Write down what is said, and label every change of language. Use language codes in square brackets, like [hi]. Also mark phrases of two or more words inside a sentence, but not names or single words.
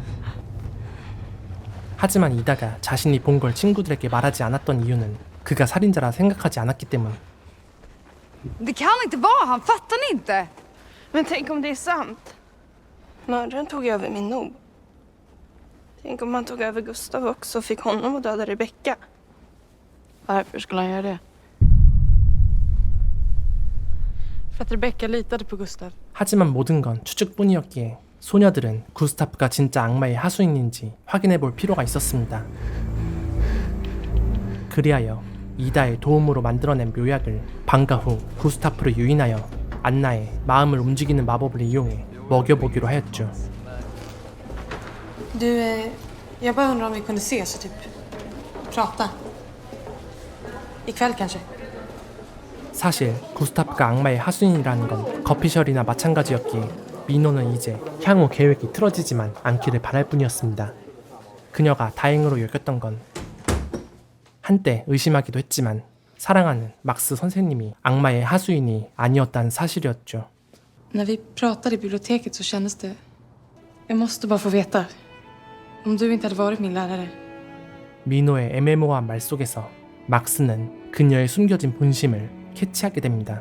[ko] 하지만 이다가 자신이 본 걸 친구들에게 말하지 않았던 이유는 그가 살인자라 생각하지 않았기 때문. [sv] Det kan inte vara, han fattar ni inte. Men tänk om det är sant. Mördaren tog över min nob. Tänk om han tog över Gustav också och fick honom att döda Rebecca. Varför skulle han göra det? För att Rebecca litade på Gustav. [ko] 하지만 모든 건 추측뿐이었기에 소녀들은 구스타프가 진짜 악마의 하수인인지 확인해 볼 필요가 있었습니다. 그리하여 이다의 도움으로 만들어낸 묘약을 방과 후 구스타프를 유인하여 안나의 마음을 움직이는 마법을 이용해 먹여보기로 하였죠. [sv] Du, jag bara undrar om vi kunde ses och typ prata. ikväll kanske. [ko] 사실 구스타프가 악마의 하수인이라는 건 거피셜이나 마찬가지였기에 민호는 이제 향후 계획이 틀어지지만 않기를 바랄 뿐이었습니다. 그녀가 다행으로 여겼던 건 한때 의심하기도 했지만 사랑하는 막스 선생님이 악마의 하수인이 아니었다는 사실이었죠. [sv] När vi pratade i biblioteket så kändes det... Jag måste bara få veta. Om du inte hade varit min lärare. [ko] 민호의 애매모호한 말 속에서 막스는 그녀의 숨겨진 본심을 캐치하게 됩니다.